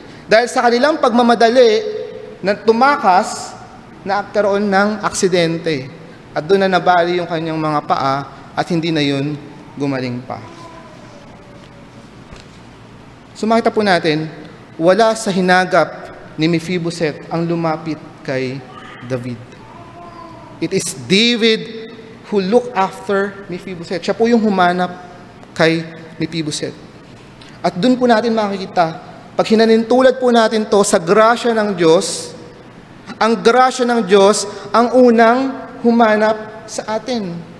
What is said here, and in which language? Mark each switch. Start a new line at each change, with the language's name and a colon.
Filipino: Dahil sa kanilang pagmamadali na tumakas, nagkaroon ng aksidente. At doon na nabali yung kanyang mga paa at hindi na yun gumaling pa. So makita po natin, wala sa hinagap ni Mephibosheth ang lumapit kay David.
English: It is David who looked after Mephibosheth.
Filipino: Siya po yung humanap kay Mephibosheth. At doon po natin makikita, pag hinanintulad po natin to sa grasya ng Diyos, ang grasya ng Diyos ang unang humanap sa atin.